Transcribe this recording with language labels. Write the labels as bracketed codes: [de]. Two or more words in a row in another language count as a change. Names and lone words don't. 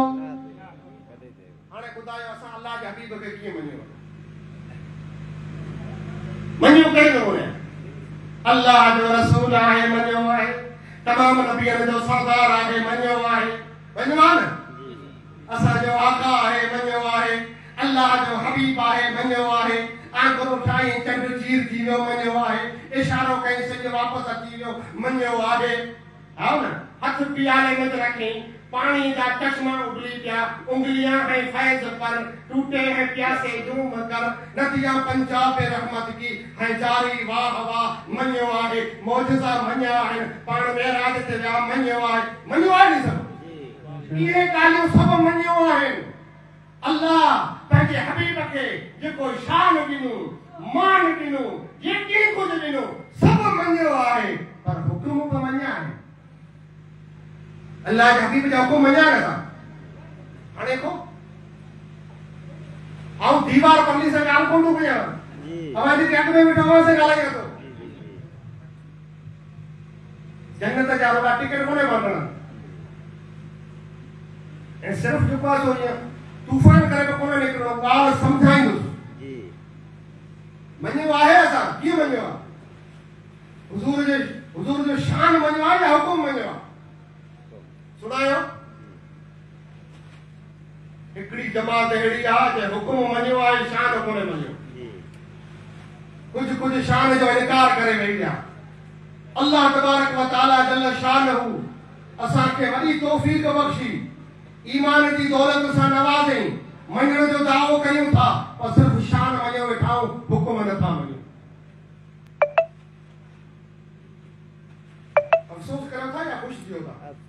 [sd] हाणे ॿुधायो असां अल्लाह जे हबीब खे कीअं मञियो कहिड़े नमूने अल्लाह जो रसूल आहे मञियो आहे, तमाम नबियनि जो सरदार आहे मञियो आहे, मञियो आहे न, असांजो आका आहे मञियो आहे, अल्लाह जो हबीब आहे मञियो आहे, आंगुर ठाही चंड चीर थी वियो मञियो आहे, इशारो कई सिज वापसि अची वियो मञियो आहे, हाउ न, [ur] ہتھ پیالے میں رکھی پانی کا چشمہ اگلی پیا، انگلیاں ہیں فیض پر، ٹوٹے ہیں پیاسے جھوم کر، ندیاں پنجاب رحمت کی ہے جاری [sd] वाह वाह मञियो आहे, मौजज़ा मञिया आहिनि, पाण मेराज ते विया मञियो आहे, मञियो आहे नी सभु, इहे ॻाल्हियूं सभु मञियो आहिनि। अल्लाह पंहिंजे हबीब खे जेको शान ॾिनो, मान ॾिनो, जेके कुझु ॾिनो सभु मञियो आहे, पर हुकुम बि मञिया आहिनि। अल्लाह के हबीब जा हुकुम मञिया न था। हाणे को आऊं दीवार पल्ली से ॻाल्हि कोन थो कयां, अवां जेके अॻ में वेठो हुआ से ॻाल्हायां थो। जन्नत जा रुॻा टिकट कोन्हे वठणा, ऐं सिर्फ़ जेको आहे सो ईअं तूफ़ान करे बि कोन्हे निकिरणो, ॻाल्हि सम्झाईंदुसि। मञियो आहे असां, कीअं मञियो आहे? हुज़ूर जो शान मञियो आहे या हुकुम मञियो आहे? सुनायो हिकड़ी जमात अहिड़ी आहे जे हुकुम मञियो आहे, शान कोन्हे मञियो, कुछ शान जो इनकार करे वेही रहिया। [ar] الله تبارك وتعالى جل شأنه [sd] असांखे वॾी तौफ़ीक़ बख़्शी, ईमान जी दौलत सां नवाज़ई, मञण जो दावो कयूं था, पर सिर्फ़ शान मञियो वेठाऊं, हुकुम नथा मञूं। अफ़सोस करो था या ख़ुशि थियो था?